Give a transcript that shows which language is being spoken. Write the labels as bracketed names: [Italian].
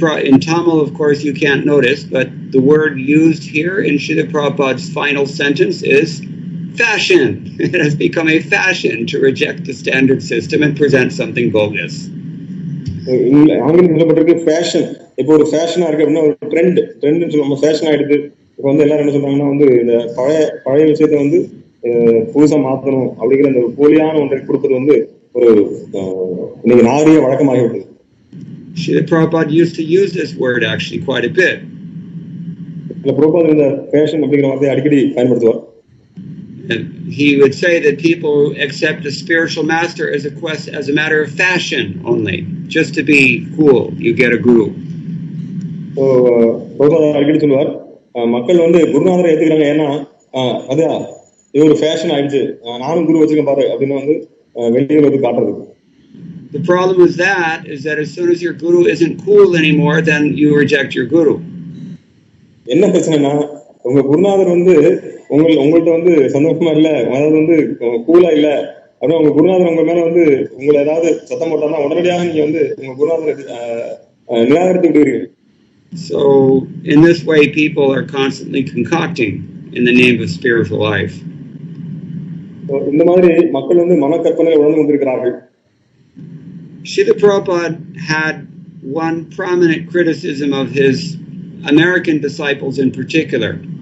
[English] In Tamil, of course, you can't notice, but the word used here in Srila Prabhupada's final sentence is fashion. It has become a fashion to reject the standard system and present something bogus. [Tamil] ஆங்கிலம் சொல்லப்பட்டிருக்கு fashion. இப்போ ஒரு ஃபேஷனா இருக்கு அப்படின்னா ஒரு ட்ரெண்ட்னு சொல்லுவாங்க, fashion ஆயிடுது. இப்போ எல்லாரும் என்ன சொல்றாங்கன்னா இந்த பழைய விஷயத்தை புதுசா மாத்தணும் அப்படிங்கிற அந்த போலியான ஒன்றை கொடுப்பது ஒரு இன்னைக்கு நாகரிக வழக்கமாகிவிட்டது. [English] Srila Prabhupada used to use this word actually quite a bit. [Tamil] Prabhupada இந்த ஃபேஷன் அப்படிங்கிற வார்த்தையை அடிக்கடி பயன்படுத்துவார். [English] He would say that people accept a spiritual master as a matter of fashion only, just to be cool. You get a guru. [Tamil] So Prabhupada அடிக்கடி சொல்வார், மக்கள் குருநாதரை ஏத்துக்கிறாங்க ஏன்னா அதான் இது ஒரு ஃபேஷன் ஆயிடுச்சு, நானும் குரு வச்சுக்க பாரு அப்படின்னு வெளியே காட்டுறது. [English] The problem is that as soon as your guru isn't cool anymore, then you reject your guru. [Tamil] என்ன பிரச்சனைனா உங்க குருநாதர் உங்கள்ட்ட சந்தோஷமா இல்ல, அதாவது கூலா இல்ல அப்படின்னா உங்க குருநாதர் உங்க மேல உங்களை ஏதாவது சத்தம் போட்டாருன்னா உடனடியாக நீங்க உங்க குருநாதரை நிராகரித்து விடுவீர்கள். [English] So in this way people are constantly concocting in the name of spiritual life. [Tamil] இந்த மாதிரி மக்கள் மனக்கற்பனை உணர்ந்து கொண்டிருக்கிறார்கள். [English] Srila Prabhupada had one prominent criticism of his American disciples in particular.